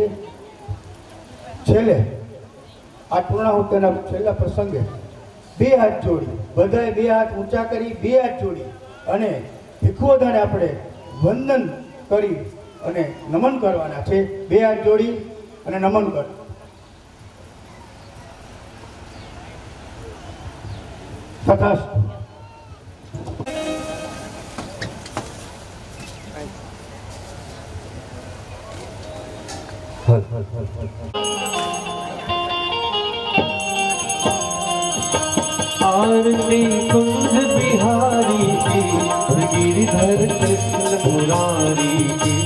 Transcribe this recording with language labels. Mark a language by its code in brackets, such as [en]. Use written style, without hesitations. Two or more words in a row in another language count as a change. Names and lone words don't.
[gu] છેલ્લે આ પૂર્ણાહુતિના છેલ્લા પ્રસંગે 2 હાથ જોડી, બધાએ 2 હાથ ઊંચા કરી 2 હાથ જોડી અને ભિક્ષુદાને આપણે વંદન કરી અને નમન કરવાના છે. 2 હાથ જોડી અને નમન કર. તથાસ્તુ. [hi] आरती कुंज बिहारी की, गिरिधर कृष्ण मुरारी की.